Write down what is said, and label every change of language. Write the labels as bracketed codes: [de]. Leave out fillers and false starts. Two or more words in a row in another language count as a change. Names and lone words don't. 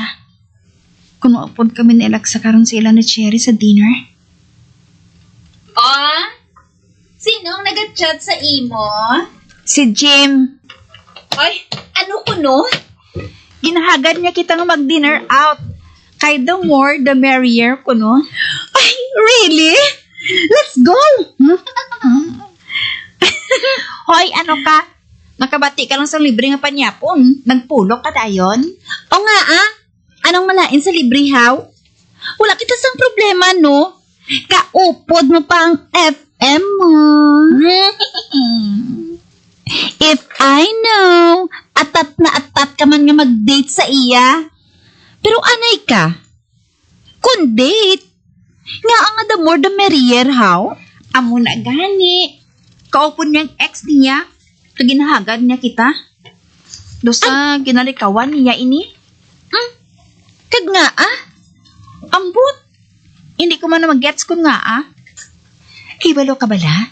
[hil] Kung maupod kami ni Alexa karon sila ni Cherry sa dinner. Oh? Sinong nag-chat sa imo? Si Jim. Ay, ano ko no? Ginahagad niya kita nga mag-dinner out. Kay [en] the more, the merrier [hil] ko, no? [en] Ay, really? Let's go! [hil] Hoy, ano ka? Nakabati ka lang sa libre nga panyapon. Nagpulok ka dayon? O nga anong malain sa libre haw? Wala kita sang problema no? Kaupod mo pa ang FM mo. [en] If I know, [hil] atat na atat ka man nga mag-date sa iya. Pero anay ka? Kung date, nga ang [en] the more the merrier [hil] how? Amo na gani. Kaupon niyang ex niya. Ginahagad niya kita. Dosa ginalikawan niya ini. Kag nga Ambot. Hindi ko man na mag-gets kung nga Hibalo ka bala?